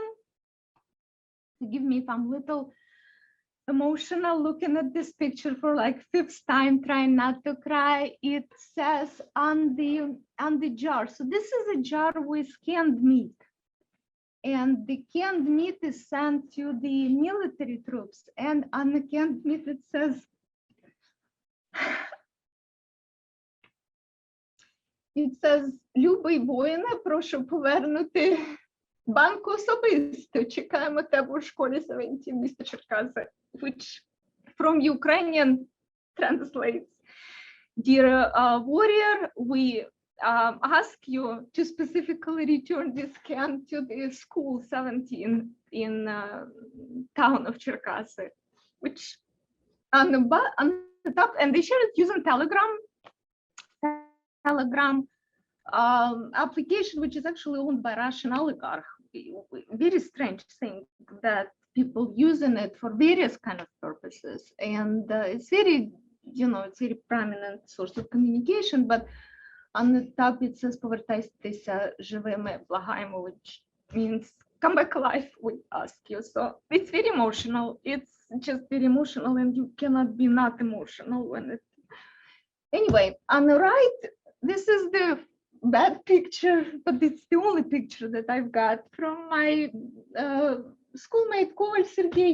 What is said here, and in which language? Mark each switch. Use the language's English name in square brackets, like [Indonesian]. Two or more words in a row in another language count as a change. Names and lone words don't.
[English] Forgive me if I'm a little emotional looking at this picture for like 5th time, trying not to cry. It says on the jar. So this is a jar with canned meat, and the canned meat is sent to the military troops. And on the canned meat it says, [Ukrainian] любий воїне, прошу повернути банку особисто. Чекаємо тебе у школі 17 міста Черкаси, [English] which from Ukrainian translates, dear warrior, we ask you to specifically return this can to the school 17 in town of Черкаси, which on the top, and they share it using Telegram application, which is actually owned by Russian oligarch. Very strange thing that people using it for various kind of purposes, and it's very, it's very prominent source of communication. But on the top it says [Ukrainian] "Повертайтеся живими, благаємо," [English] which means come back alive, we ask you. So it's very emotional. It's just very emotional, and you cannot be not emotional when it. Anyway, on the right, this is the bad picture, but it's the only picture that I've got from my schoolmate Koval Sergey.